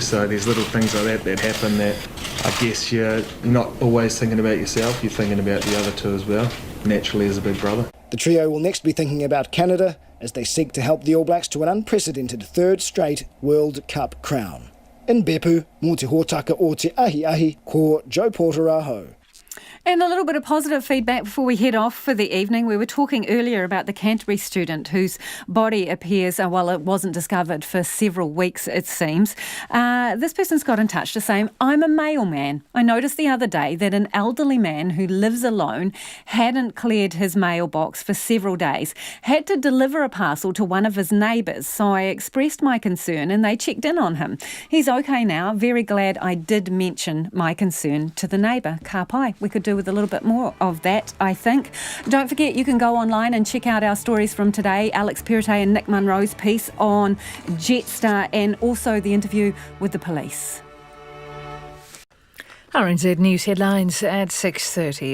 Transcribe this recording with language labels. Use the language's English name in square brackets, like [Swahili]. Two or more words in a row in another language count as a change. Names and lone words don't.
[English] So there's little things like that happen that I guess you're not always thinking about yourself, you're thinking about the other two as well, naturally as a big brother. The trio will next be thinking about Canada as they seek to help the All Blacks to an unprecedented third straight World Cup crown. [Māori] In Beppu, mō te hōtaka o te ahi, ko Joe Porter aho. [English] And a little bit of positive feedback before we head off for the evening. We were talking earlier about the Canterbury student whose body appears, it wasn't discovered for several weeks, it seems. This person's got in touch to say, I'm a mailman. I noticed the other day that an elderly man who lives alone hadn't cleared his mailbox for several days, had to deliver a parcel to one of his neighbours. So I expressed my concern and they checked in on him. He's okay now. Very glad I did mention my concern to the neighbour. [Māori] Ka pai. [English] We could do with a little bit more of that, I think. Don't forget, you can go online and check out our stories from today. Alex Perrottet and Nick Munro's piece on Jetstar and also the interview with the police. RNZ News headlines at 6:30.